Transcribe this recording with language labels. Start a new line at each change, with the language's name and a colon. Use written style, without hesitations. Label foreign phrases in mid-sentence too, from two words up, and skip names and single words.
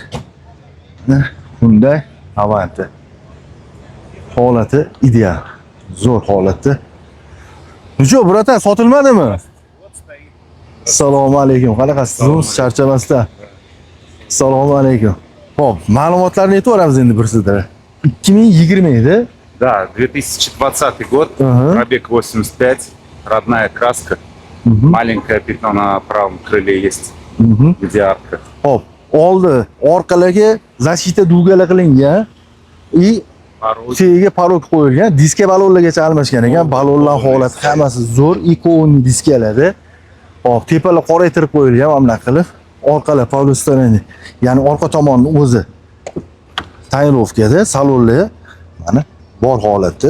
Uzbek: Hyundai Avante. Holati ideal. Zo'r holatda. Nucho, bratan, sotilmadimi? Assalomu alaykum. Qanaqasiz? Charchamasdan. Assalomu alaykum. Hop, ma'lumotlarni aytib endi bir sizda. 2020 edi.
Russian: Да, 2020 год, Ага. пробег 85, родная краска, маленькое пятно на правом крыле есть, где арка.
Uzbek: Hop, oldi, orqalarga защита dugala qilingan.
Russian: Порог.
Uzbek: Tagiga parok qo'yilgan, diska balonlargacha almashgan ekan. Balonlar holati hammasi zo'r, ikon diskalarda. Hop, tepalar qoraytirib qo'yilgan mana qilib. Orqalar polistireni, ya'ni orqa tomonni o'zi tayinlovkada, salonlar mana bor holatda.